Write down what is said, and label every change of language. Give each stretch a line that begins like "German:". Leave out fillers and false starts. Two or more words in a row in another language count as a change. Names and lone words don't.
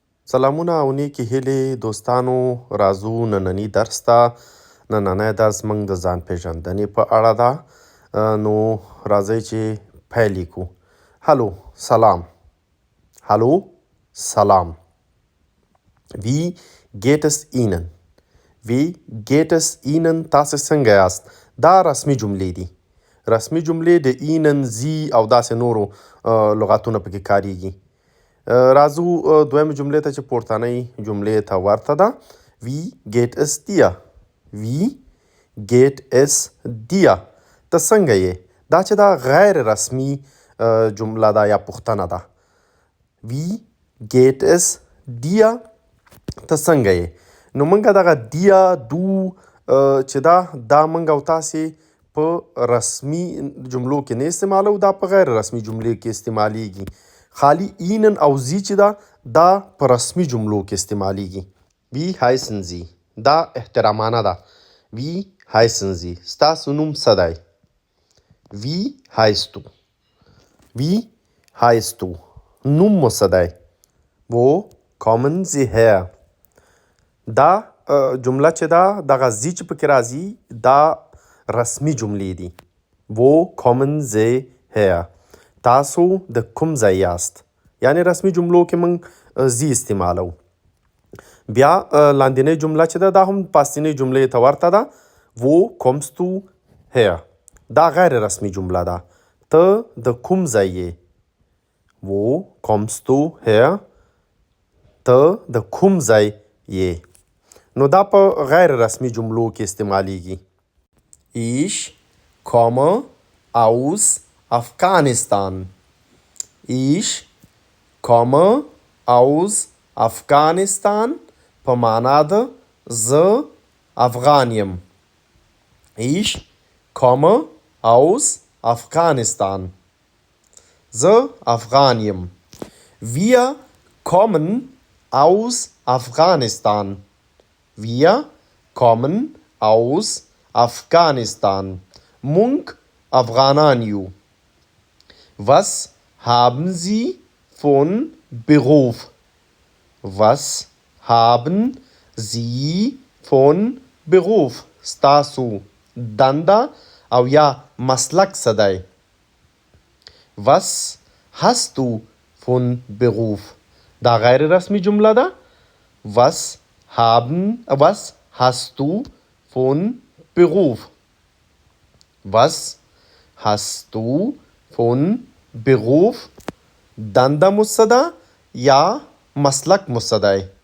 Pashto: سلامونه او نیکې هیلې دوستانو، راځو نننی درس ته. نننی درس موږ د ځان پیژندنې په اړه ده. نو راځئ چې پیل کړو. هلو سلام. هلو سلام.
German: Wie geht es Ihnen? Wie geht es Ihnen?
Pashto: تاسې څنګه یاست؟ دا رسمي جملې دي. رسمي جملې د Ihnen، Sie او داسې نورو لغاتونه پکې کاریږي. راځو دویمې جملې ته چې پورتنۍ جملې ته ورته ده.
German: Wie geht es dir? Wie geht es dir?
Pashto: ته څنګه یې؟ دا چې دا غیر رسمي جمله ده یا پوښتنه ده.
German: Wie geht es dir?
Pashto: ته څنګه یې؟ نو موږ دغه دیا دو چې دا موږ او تاسې په رسمي جملو کې نه استعمالو، دا په غیر رسمي جملې کې استعمالیږي. خالی اینن او زی چې دا په رسمي جملو کې استعمالیږي.
German: Wie heißen Sie؟
Pashto: دا احترامانه ده.
German: Wie heißen Sie؟
Pashto: ستاسو نوم څه دی؟
German: Wie heißt du؟ Wie heißt du؟
Pashto: نوم مو څه دی؟
German: Wo kommen Sie her؟
Pashto: دا جمله چې دغه زی چې پکې راځي دا رسمي جملې دي.
German: Wo kommen Sie her؟
Pashto: تاسو د کوم ځای یاست؟ یعنی رسمي جملو کې موږ زی استعمالو. بیا لاندینۍ جمله چې دا هم پاستینۍ جملې ته ورته ده.
German: Wo kommst du her؟
Pashto: دا غیر رسمي جمله ده. ته د کوم ځای یې؟
German: Wo kommst du her؟
Pashto: ته د کوم ځای یې؟ نو دا په غیر رسمي جملو کې استعمالیږي.
German: Ich komme aus Afghanistan. Ich komme aus Afghanistan
Pashto: په معنا ده زه افغان یم.
German: Ich komme aus Afghanistan.
Pashto: زه افغان یم.
German: Wir kommen aus Afghanistan. Wir kommen aus Afghanistan.
Pashto: مونږ افغانان یو.
German: Was haben Sie von Beruf؟ Was haben Sie von Beruf؟
Pashto: ستاسو دنده او یا مسلک څه دی؟
German: Was hast du von Beruf؟
Pashto: دا غیر رسمي جمله ده.
German: Was hast du von Beruf؟ Was hast du von Beruf؟
Pashto: دنده مو څه ده یا مسلک مو څه دی؟